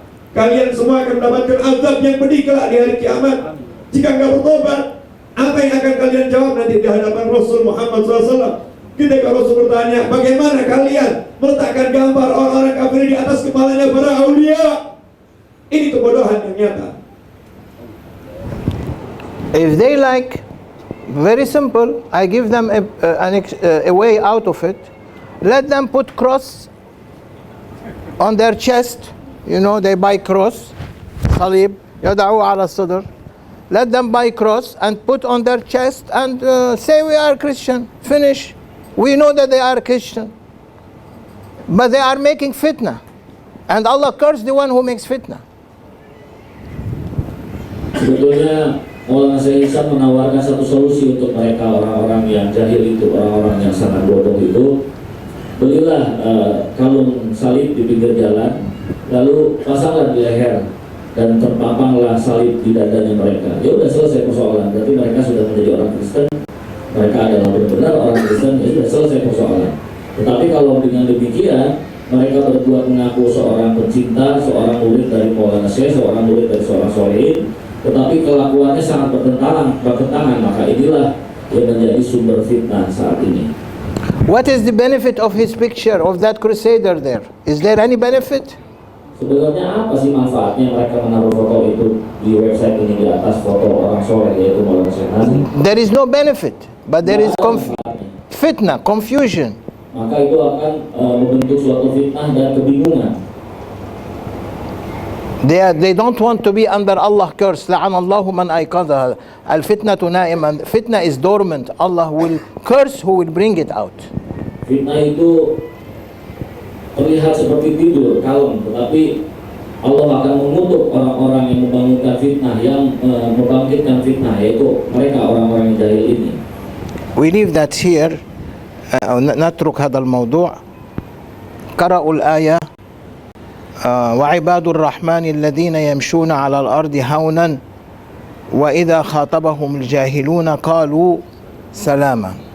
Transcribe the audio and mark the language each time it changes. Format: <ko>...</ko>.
<id>Kalian semua akan mendapatkan azab yang pedih kelak di hari kiamat jika nggak bertobat. Apa yang akan kalian jawab nanti di hadapan Rasul Muhammad SAW? Ketika Rasul bertanya, bagaimana kalian meletakkan gambar orang-orang kafir di atas kepalanya para aulia? Ini kebodohan yang nyata.</id> <en>If they like, very simple, I give them a way out of it. Let them put cross on their chest. You know, they buy cross, salib,</en> <ar>yada'u ala sadr.</ar> <en>Let them buy cross and put on their chest and say we are Christian. Finish. We know that they are Christian. But they are making fitna. And Allah curse the one who makes fitna.</en> <id>Sebetulnya Maulana Syekh Isa menawarkan satu solusi untuk mereka orang-orang yang jahil itu, orang-orang yang sangat bodoh itu. Belilah kalung salib di pinggir jalan, lalu pasanglah di leher dan terpapanglah salib di dadanya mereka. Ya udah selesai persoalan. Berarti mereka sudah menjadi orang Kristen. Mereka adalah benar-benar orang Kristen. Ya sudah selesai persoalan. Tetapi kalau dengan demikian mereka berdua mengaku seorang pencinta, seorang murid dari Maulana Syekh, seorang murid dari seorang solehin, tetapi kelakuannya sangat bertentangan, maka inilah yang menjadi sumber fitnah saat ini.</id> <en>What is the benefit of his picture of that crusader there? Is there any benefit?</en> <id>Sebenarnya apa sih manfaatnya mereka menaruh foto itu di website ini di atas foto orang soleh yaitu Maulana Syekh Nazim?</id> <en>There is no benefit, but there is fitnah, confusion.</en> <id>Maka itu akan membentuk suatu fitnah dan kebingungan.</id> <en>They don't want to be under Allah curse.</en> <ar>La'anallahu man ayqadha. Al-fitnatu na'iman.</ar> <en>Fitna is dormant. Allah will curse who will bring it out.</en> <id>Fitnah itu terlihat seperti tidur, kalem, tetapi Allah akan mengutuk orang-orang yang membangunkan fitnah, yang membangkitkan fitnah, yaitu mereka orang-orang yang jahil ini.</id> <en>We leave that here.</en> <ar>نترك هذا الموضوع. قرأوا الآية وعباد الرحمن الذين يمشون على الأرض هونا وإذا خاطبهم الجاهلون قالوا سلاما.</ar>